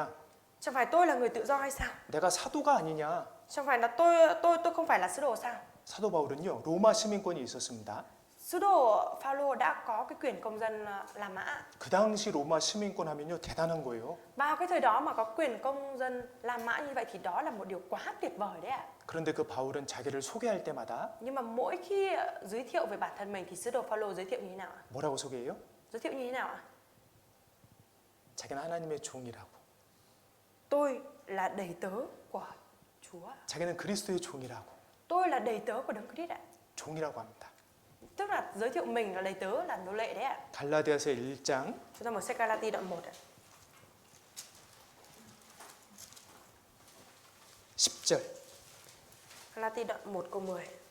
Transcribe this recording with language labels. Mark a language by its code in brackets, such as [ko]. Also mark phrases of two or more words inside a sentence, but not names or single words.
[vi] chẳng phải tôi là người tự do hay sao? [ko] 내가 사도가 아니냐? [vi] Chẳng phải là tôi không phải là sứ đồ sao? [ko] 사도 바울은요 로마 시민권이 있었습니다. [vi] Sứ đồ Phaolô đã có cái quyền công dân La Mã. [ko] 그 당시 로마 시민권 하면요 대단한 거예요. [vi] Vào cái thời đó mà có quyền công dân La Mã như vậy thì đó là một điều quá tuyệt vời đấy ạ. [ko] 그런데 그 바울은 자기를 소개할 때마다 [vi] Nhưng mà mỗi khi giới thiệu về bản thân mình thì sứ đồ Phaolô giới thiệu như thế nào ạ? [ko] 뭐라고 소개해요? [vi] Giới thiệu như thế nào ạ? [ko] 자기는 하나님의 종이라고. [vi] Tôi là đầy tớ của Chúa. [ko] 자기는 그리스도의 종이라고. [vi] Tôi là đầy tớ của Đấng Christ ạ. [ko] 종이라고 합니다. [vi] Tức là giới thiệu mình là đầy tớ, là nô lệ đấy ạ. [ko] 갈라디아서 1장 [vi] Chúng ta mở sách Galati đoạn 1 ạ. [ko] 10절. [vi] Galati đoạn 1 câu 10.